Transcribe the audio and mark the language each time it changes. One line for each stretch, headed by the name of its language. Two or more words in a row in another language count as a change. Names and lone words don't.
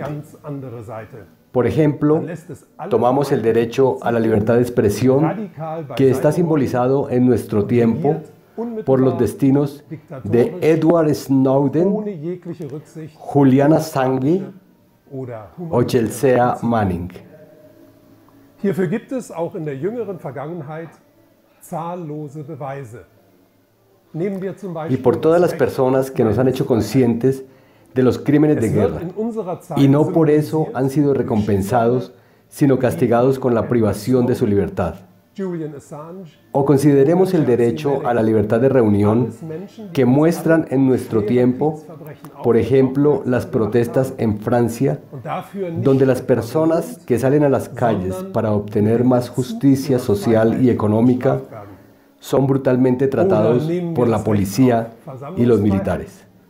Spanish: Por ejemplo, tomamos el derecho a la libertad de expresión, que está simbolizado en nuestro tiempo por los destinos de Edward Snowden, Julian Assange o Chelsea Manning.
German: Hierfür gibt es auch in der jüngeren Vergangenheit zahllose Beweise.
Spanish: Y por todas las personas que nos han hecho conscientes de los crímenes de guerra, y no por eso han sido recompensados, sino castigados con la privación de su libertad. O consideremos el derecho a la libertad de reunión que muestran en nuestro tiempo, por ejemplo, las protestas en Francia, donde las personas que salen a las calles para obtener más justicia social y económica son brutalmente tratados por la policía y los militares.